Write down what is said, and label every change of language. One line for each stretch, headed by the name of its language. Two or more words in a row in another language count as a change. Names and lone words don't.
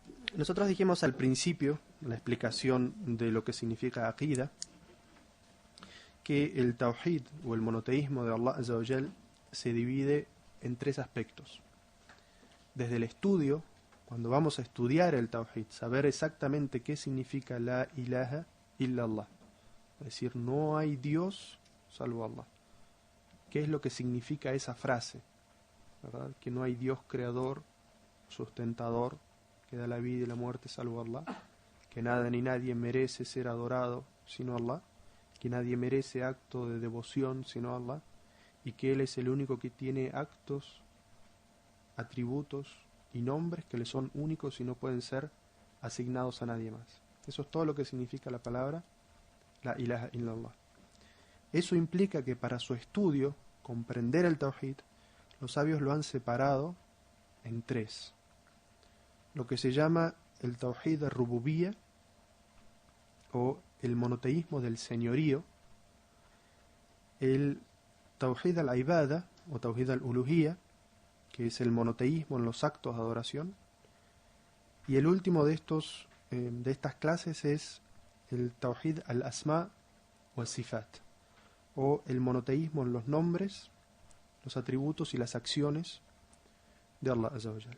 Spanish: Nosotros dijimos al principio, en la explicación de lo que significa aqida, que el tawhid o el monoteísmo de Allah
Arabic: عز وجل
Spanish: se divide en tres aspectos. Desde el estudio, cuando vamos a estudiar el tawhid, saber exactamente qué significa
Arabic: لا إله إلا الله,
Spanish: es decir, no hay Dios salvo Allah. ¿Qué es lo que significa esa frase? ¿Verdad? Que no hay Dios creador, sustentador, que da la vida y la muerte salvo Allah, que nada ni nadie merece ser adorado sino Allah, que nadie merece acto de devoción sino Allah, y que Él es el único que tiene actos, atributos y nombres que le son únicos y no pueden ser asignados a nadie más. Eso es todo lo que significa la palabra
Arabic: لا إله إلا الله.
Spanish: Eso implica que para su estudio, comprender el tawhid, los sabios lo han separado en tres. Lo que se llama el
Arabic: توحيد الربوبية,
Spanish: o el monoteísmo del señorío, el
Arabic: توحيد العبادة, o توحيد الألوهية,
Spanish: que es el monoteísmo en los actos de adoración, y el último de estas clases es el
Arabic: توحيد الأسماء
Spanish: o al-sifat, o el monoteísmo en los nombres, los atributos y las acciones de Allah
Arabic: عز وجل.